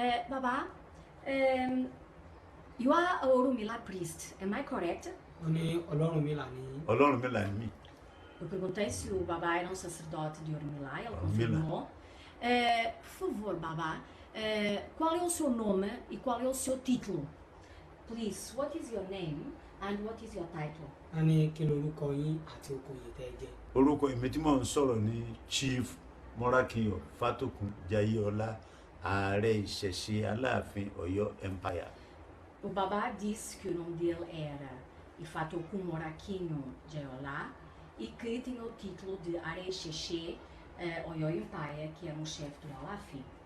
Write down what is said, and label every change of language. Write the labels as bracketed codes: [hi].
[en] Baba, you are a Orunmila priest, am I correct? [yo] Ó ní Ọlọ́runmìlà ni. Ọlọ́runmìlà ni mí. [pt] Eu perguntei se o baba era um sacerdote de Orunmila, ele confirmou. Por favor, baba, qual é o seu nome e qual é o seu título? [en] Please, what is your name and what is your title? [yo] A ní kí lorúkọ yín àti okòyè tẹ́ ẹ jẹ́. Orúkọ èmi tí mò ń sọ̀rọ̀ ní Chief Morakiyo Fatokun Jayéọlá, AARE Ìṣẹ̀ṣe Aláàfin Ọ̀yọ́ Empire. [pt] O baba disse que o nome dele era IFATOKUN Morakiyo Jayéọlá e que tinha o título de AARE Ìṣẹ̀ṣe Ọ̀yọ́ Empire, que era um chefe do ALAAFIN.